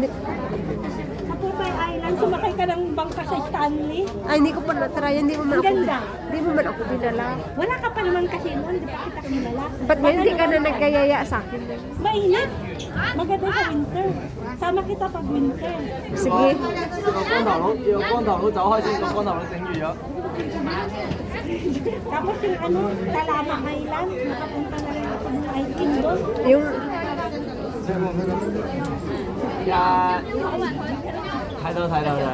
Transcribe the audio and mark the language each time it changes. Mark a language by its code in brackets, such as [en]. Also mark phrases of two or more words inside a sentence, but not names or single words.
[tl] Sa Popeye Island, sumakay ka ng bangka sa Stanley. Ay, hindi ko pa na-try. Hindi mo man Ang ganda. Hindi mo man ako binala. Wala ka pa naman kasi noon, di ba kita kilala? Ba't ngayon hindi ka na nagkayaya sa akin? Mainit. Maganda sa winter. Sama kita pag winter. Sige. [yue] 有光頭佬走開先，個光頭佬整住咗。 [tl] Tapos yung ano, Talama Island, nakapunta na rin ako ng hiking doon. Yung, [yue] 呀，睇到睇到睇。